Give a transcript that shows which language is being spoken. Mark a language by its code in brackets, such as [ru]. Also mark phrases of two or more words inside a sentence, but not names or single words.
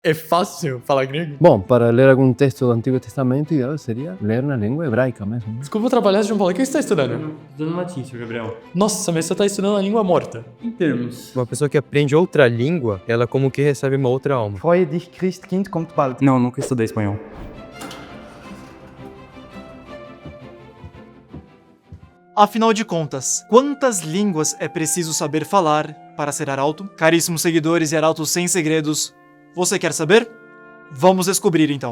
[pt] É fácil falar grego? Bom, para ler algum texto do Antigo Testamento, ideal seria ler na língua hebraica mesmo. Desculpa atrapalhar, João Paulo. O que você está estudando? Estudando latim, Gabriel. Nossa, mas você está estudando a língua morta. Em termos. Uma pessoa que aprende outra língua, ela como que recebe uma outra alma. [de] Freue dich, Christkind kommt bald. [pt] Não, nunca estudei espanhol. Afinal de contas, quantas línguas é preciso saber falar para ser arauto? Caríssimos seguidores e arautos sem segredos, você quer saber? Vamos descobrir então.